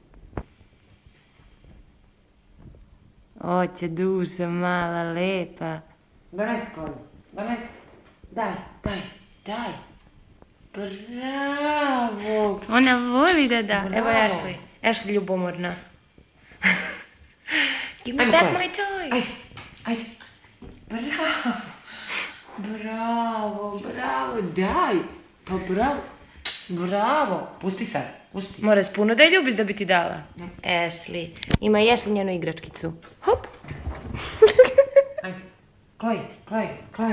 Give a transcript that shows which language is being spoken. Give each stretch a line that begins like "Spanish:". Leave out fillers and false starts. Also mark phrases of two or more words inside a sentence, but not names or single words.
Serbian: Oće duša mala, lepa. Donesi, Chloe, donesi. Daj. Bravo. Ona voli da da. Bravo. Evo Ashley ljubomorna.
English: Give me
Serbian: Ajmo,
English: back Chloe. my toy.
Serbian: Ajde. Bravo, daj. Pa bravo. Pusti sad, pusti. Moraš puno da je ljubiš da bi ti dala. Ashley. Ima i Ashley njenu igračkicu. Hop. Ajde. Chloe.